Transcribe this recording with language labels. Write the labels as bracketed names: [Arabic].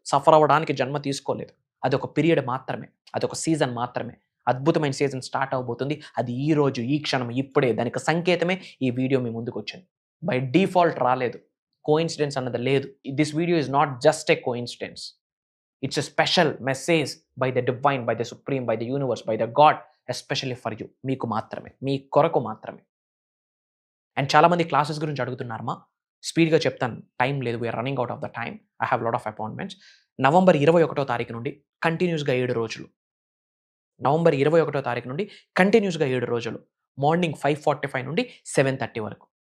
[Telugu] Suffer అవ్వడానికి జన్మ తీసుకోలేదు. అదొక పీరియడ్ మాత్రమే, అదొక సీజన్ మాత్రమే. అద్భుతమైన సీజన్ స్టార్ట్ అవబోతుంది. అది ఈ రోజు, ఈ క్షణం, ఇప్పుడే. దానికి సంకేతమే ఈ వీడియో మీ ముందుకు వచ్చింది. బై డిఫాల్ట్ రాలేదు. కోఇన్సిడెన్స్ అన్నది లేదు. [English] This video is not just a coincidence. It's a special message by the divine, by the supreme, by the universe, by the God, especially for you. [Telugu] మీకు మాత్రమే, మీ కొరకు మాత్రమే. అండ్ చాలామంది క్లాసెస్ గురించి అడుగుతున్నారమ్మా. స్పీడ్గా చెప్తాను, టైం లేదు. [English] We're running out of the time. I have lot of appointments. [Telugu] November 21వ తారీఖు నుండి కంటిన్యూస్గా 7 రోజులు. నవంబర్ 21వ తారీఖు నుండి కంటిన్యూస్గా 7 రోజులు. మార్నింగ్ 5:45 నుండి 7:30 వరకు.